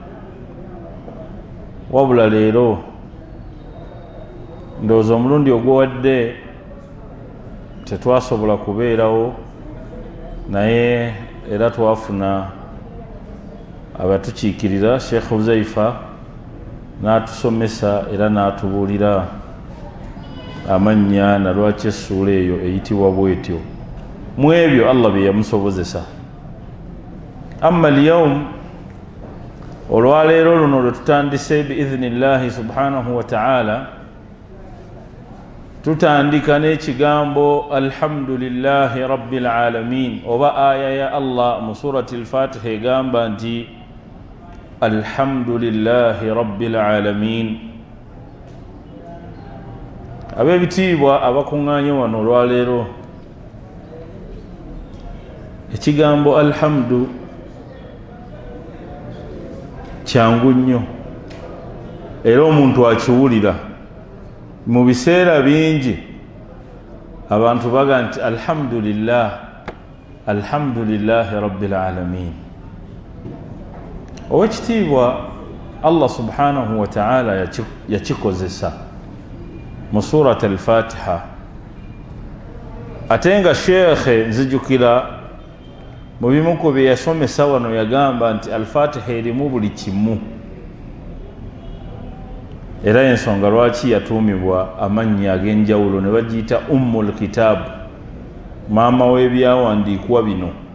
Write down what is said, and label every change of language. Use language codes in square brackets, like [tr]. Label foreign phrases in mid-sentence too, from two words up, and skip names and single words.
[lg] Wabula leero ndowooza omulundi ogwowadde tetwasobola kubeerawo, naye era twafuna abatukiikirira, Sheikh Huzaifa n'atusomesa era n'atubuulira amannya na lwaki essuula eyo eyitibwa bwetyo, mu ebyo Allah bye yamusobozesa. [ar] أما اليوم, [lg] olwaleero luno lwe tutandise [ar] بإذن الله سبحانه وتعالى, [lg] tutandika n'ekigambo [ar] الحمد لله رب العالمين, [lg] oba aya ya Allah mu [ar] سورة الفاتحة [lg] egamba nti [ar] الحمد لله رب العالمين. [lg] Ab'ebitiibwa abakuŋŋaanye wano olwaleero, ekigambo alhamdu kyangu nnyo era omuntu akiwulira. Mu biseera bingi abantu baga nti alhamdulillah, [ar] الحمد لله رب العالمين. [lg] Owekitiibwa Allah [ar] سبحانه وتعالى [lg] yakikozesa mu [ar] سورة الفاتحة, [lg] ate nga Sheikh nzijukira mu bimu ku bye yasomesa wano yagamba nti al-Fatiha erimu buli kimu, era ensonga lwaki yatuumibwa amannya ag'enjawulo ne bagiyita Ummul Kitab, maama w'ebyawandiikwa bino.